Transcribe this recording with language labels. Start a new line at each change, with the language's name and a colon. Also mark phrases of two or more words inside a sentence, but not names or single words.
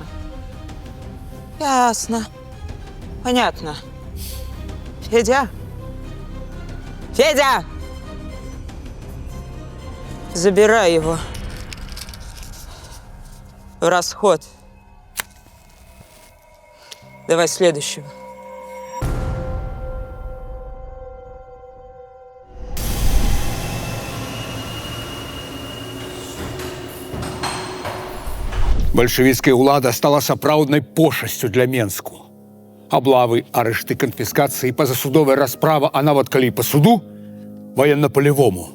Russian: Ясно. Понятно. Федя? Федя! Забирай его. В расход. Давай следующего.
Belarusian: Бальшавіцкая ўлада стала сапраўднай пошасцю для Менску. Аблавы, арышты, канфіскацыі, пазасудовая расправа, а нават калі па суду, ваенна-палявому.